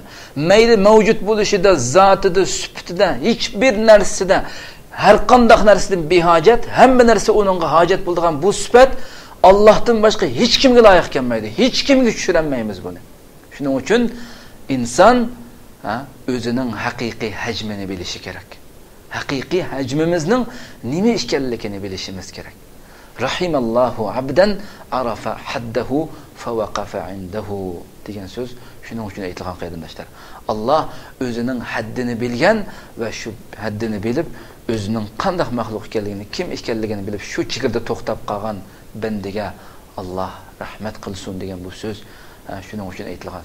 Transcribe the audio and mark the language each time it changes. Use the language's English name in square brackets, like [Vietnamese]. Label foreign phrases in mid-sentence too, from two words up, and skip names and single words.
[Uzbek] Mayli mavjud bo'lishida, zotida, sifatida, hech bir narsada, har qanday narsadan behojat, hamma narsa uningga hojat bo'lgan bu sifat Allohdan boshqa hech kimga loyiq kelmaydi. Hech kimga tushirmaymiz buni. Shuning uchun inson o'zining haqiqiy hajmini bilishi kerak. Haqiqiy hajmimizning nima ekanligini bilishimiz kerak. [Arabic] رحم الله عبدا عرف حده فوقف عنده [Uzbek] degan so'z shuning uchun aytilgan qarindoshlar. Alloh o'zining haddini bilgan va shu haddini bilib, o'zining qanday maxluq ekanligini, kim ekanligini bilib, shu chegarada to'xtab qolgan bandiga Alloh rahmat qilsin degan bu so'z shuning uchun aytilgan.